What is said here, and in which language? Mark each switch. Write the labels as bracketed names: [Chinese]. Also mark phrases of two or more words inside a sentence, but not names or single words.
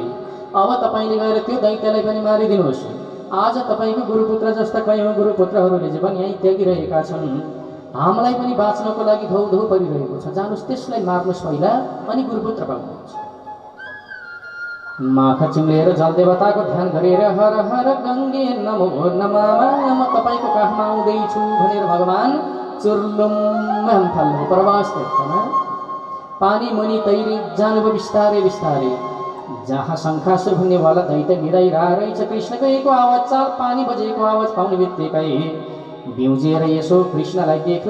[Nepali] अब तपाईँले गएर त्यो दैत्यलाई पनि मारिदिनुहोस्। आज तपाईँको गुरुपुत्र जस्ता कयौँ गुरुपुत्रहरूले जीवन यहीँ त्यागिरहेका छन्, हामीलाई पनि बाँच्नको लागि धौ धौ परिरहेको छ, जानुस् त्यसलाई मार्नुहोस् पहिला, अनि गुरुपुत्र पाउनुहुन्छ। माखा चिम्लेर जलदेवताको ध्यान गरेर हर हर गङ्गे नमो नमामा म तपाईँको काखमा आउँदैछु भनेर भगवान् चुर्लुम्म थाल्नु प्रवास तीर्थमा। पानी मुनि तैरी जानुभयो बिस्तारै बिस्तारै, जहाँ शङ्खासुर भन्नेवाला दैत्य मिराइरहेछ। कृष्णको एको आवाज, चाल पानी बजेको आवाज पाउने बित्तिकै बिउजेर यसो कृष्णलाई देख्यो।